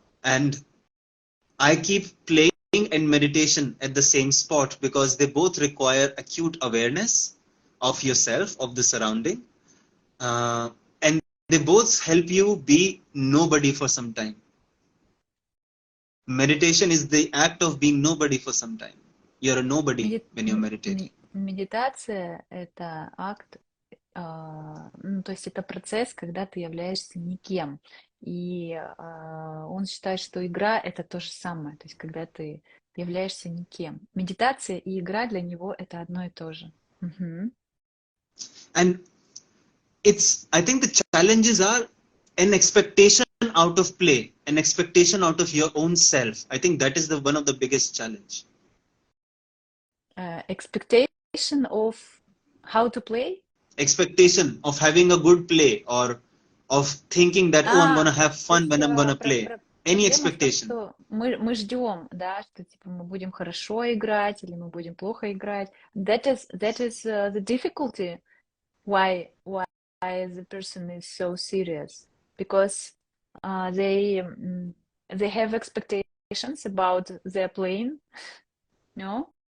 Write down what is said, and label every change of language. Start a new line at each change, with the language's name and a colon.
English: And I keep playing and meditation at the same spot because they both require acute awareness of yourself, of the surrounding. And they both help you be nobody for some time. Meditation is the act of being nobody for some time. You're a nobody when you're meditating.
Russian: Медитация – это акт, ну, то есть это процесс, когда ты являешься никем. И он считает, что игра – это то же самое, то есть когда ты являешься никем. Медитация и игра для него – это одно и то же. Мгм.
English: And I think the challenges are an expectation out of play, an expectation out of your own self. I think that is one of the biggest challenge. Expectation of how to play? Expectation of having a good play or of thinking that, oh, I'm going to have
Russian: То
English: fun
Russian: есть
English: when I'm going to play. Any expectation.
Russian: что мы ждем, да, что типа мы будем хорошо играть или мы будем плохо играть.
English: That is the difficulty why the person is so serious, because they have expectations about their playing. No?